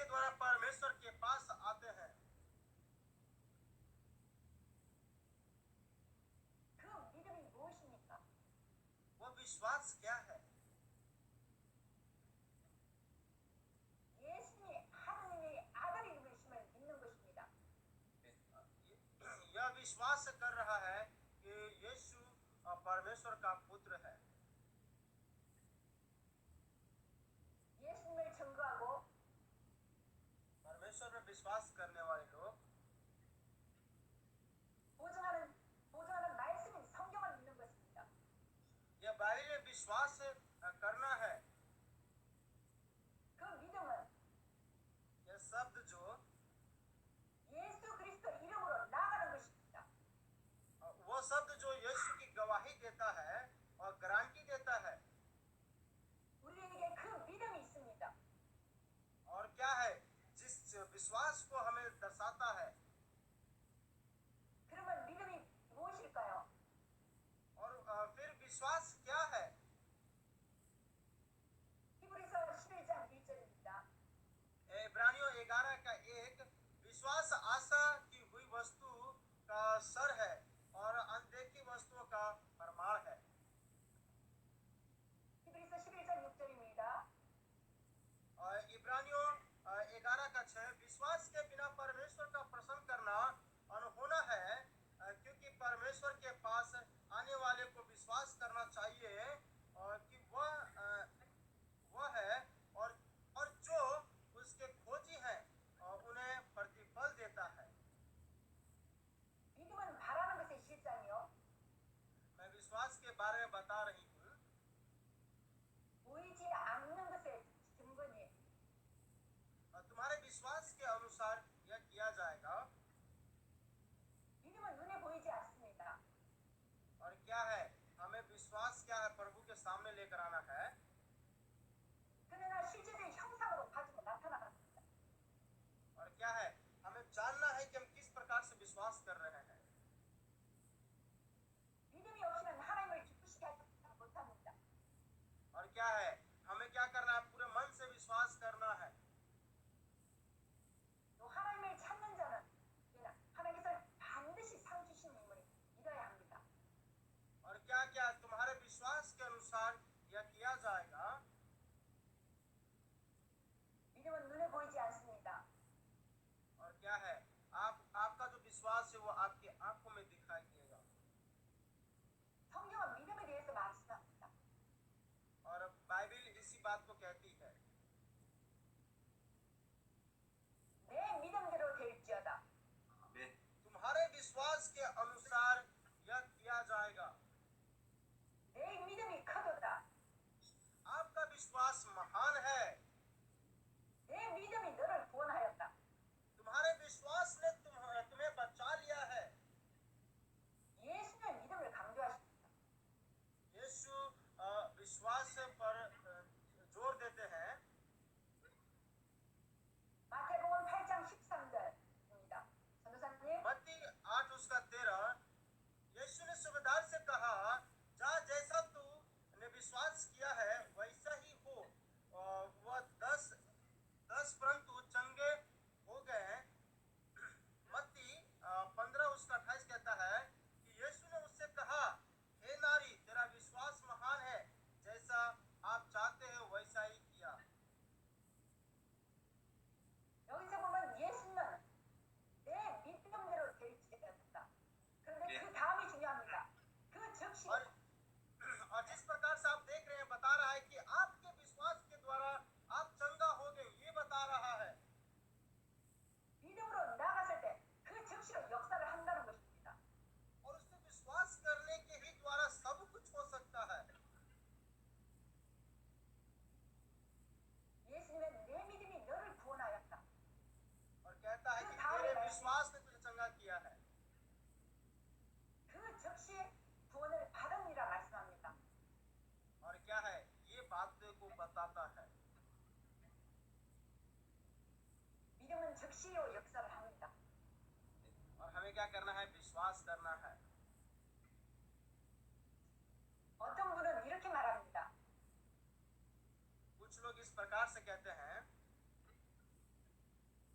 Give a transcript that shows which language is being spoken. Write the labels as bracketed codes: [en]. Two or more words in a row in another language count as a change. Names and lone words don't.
[hi] परमेश्वर के पास आते हैं। [ko] 그 믿음이 무엇입니까? [hi] वो विश्वास क्या है? [ko] 예수님이 하느님의 아들임을 믿는 것입니다. [hi] यह विश्वास कर रहा है कि यीशु परमेश्वर का पुत्र है। [ko] 예수님을 증거하고 [hi] परमेश्वर में विश्वास करने वाले लोग [ko] 보증하는 말씀인 성경을 믿는 것입니다. [hi] यह बाइबल में विश्वास करना है। [ko] 그 믿음은 [hi] यह शब्द जो [ko] 예수 그리스도 이름으로 나아가는 것입니다. [hi] वो शब्द जो यीशु की गवाही देता है और गारंटी देता है। [ko] 우리에게 그 믿음이 있습니다. [hi] और क्या है? जिस विश्वास को हमें दर्शाता है। [ko] 그러면 믿음이 무엇일까요? [hi] और फिर विश्वास क्या है? [ko] 히브리서 11장 1절입니다. [hi] इब्रानियों 11 का 1 विश्वास आशा की हुई वस्तु का सर है और अनदेखी वस्तुओं का प्रमाण है। [ko] 히브리서 11장 6절입니다. [hi] और इब्रानियों 11 का 6 विश्वास के बिना परमेश्वर का प्रसन्न करना अनहोना है, क्योंकि परमेश्वर के पास आने वाले को विश्वास करना चाहिए और कि वह है और जो उसके खोजी हैं उन्हें प्रतिफल देता है। [ko] 믿음은 바라는 것의 실상이요. [hi] मैं विश्वास के बारे में बता रही हूँ। [ko] 보이지 않는 것의 증거니 [hi] तुम्हारे विश्वास के अनुसार यह किया जाएगा। [ko] 믿음은 눈에 보이지 않습니다. [hi] और क्या है? हमें विश्वास क्या है? प्रभु के सामने लेकर आना है। [ko] 그러나 실제적인 형상으로 가지고 나타나갑니다. [hi] और क्या है? हमें जानना है कि हम किस प्रकार से विश्वास कर रहे हैं। [ko] 믿음이 없이는 하나님을 기쁘시게 하지 못합니다. [hi] और क्या है? हमें क्या करना है? पूरे मन से विश्वास करना है। [ko] 또 하나님을 찾는 자는 하나님께서 반드시 상 주신 인물이 믿어야 합니다. [hi] और क्या क्या तुम्हारे विश्वास के अनुसार यह किया जाएगा। [ko] 믿음은 눈에 보이지 않습니다. [hi] और क्या है? आपका जो विश्वास है वो आपकी आंखों में दिखाई देगा। [ko] 성경은 믿음에 대해서 말씀합니다. [hi] और बाइबल इसी बात को कहती है। [ko] 내 믿음대로 될지어다. 네. [hi] तुम्हारे विश्वास के अनुसार यह किया जाएगा। [ko] 내 믿음이 커도다. [hi] आपका विश्वास महान है। [ko] 내 믿음이 너를 구원하였다. [hi] तुम्हारे विश्वास ने तुम्हें बचा लिया है। [ko] 예수의 믿음을 강조하십니다. [hi] यीशु विश्वास पर जोर देते हैं। [ko] 마태복음 8장 13절입니다. 전도사님, [hi] मत्ती 8 उसका 13 यीशु ने सूबेदार से कहा, जा जैसा तूने विश्वास किया है वैसा ही हो। वह 10 परंतु चंगे हो गए। मत्ती 15 उसका 28 कहता है कि यीशु ने उससे कहा, हे नारी, तेरा विश्वास महान है, जैसा आप चाहते हो वैसा ही किया। [ko] 여기서 보면 예수는 내 믿음대로 될지어다. 그런데 그 다음이 중요합니다. 그 즉시 [hi] और जिस प्रकार से आप देख रहे हैं बता रहा है कि आपके विश्वास के द्वारा आप चंगा हो गए, ये बता रहा है। [ko] 믿음으로 나아갔을 때 그 즉시로 역사를 한다는 것입니다. [hi] और उससे विश्वास करने के ही द्वारा सब कुछ हो सकता है। [ko] 예수님은 내 믿음이 너를 구원하였다. [hi] और कहता है कि तेरे विश्वास ने तुझे चंगा किया है। [ko] 그 즉시 구원을 받으리라 말씀합니다. [hi] और क्या है? ये बात को बताता है। [ko] 믿음은 즉시로 역사를 합니다. [hi] और हमें क्या करना है? विश्वास करना है। [ko] 어떤 분은 이렇게 말합니다. [hi] कुछ लोग इस प्रकार से कहते हैं,